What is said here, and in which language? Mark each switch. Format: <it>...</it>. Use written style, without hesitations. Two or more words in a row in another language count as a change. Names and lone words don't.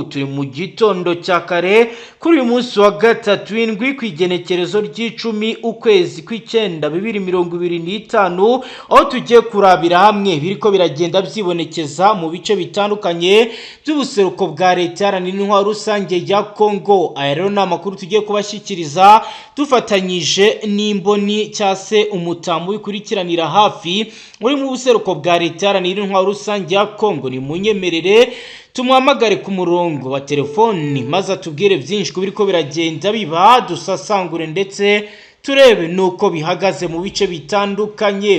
<rn>Turi mu gitondo cya kare kuri uyu munsi wa gatatu w'indwi kw'igenekerezo ry'icumi ukwezi kw'icenda 2025 aho tugiye kurabira hamwe biriko biragenda byibonekeza mu bice bitandukanye by'ubuseruko bwa leta yaranira intwaro rusange ya Kongo.</rn> <rw>Aya rero ni amakuru tugiye kubashyikiriza dufatanyije n'imboni cyase umutambo wikurikiranira hafi uri mu buseruko bwa leta yaranira intwaro rusange ya Kongo. Ni munyemerere tumuhamagare ku murongo wa telefoni maze atubwire byinshi ko biriko biragenda biba dusasangure ndetse turebe nuko bihagaze mu bice bitandukanye.</rw>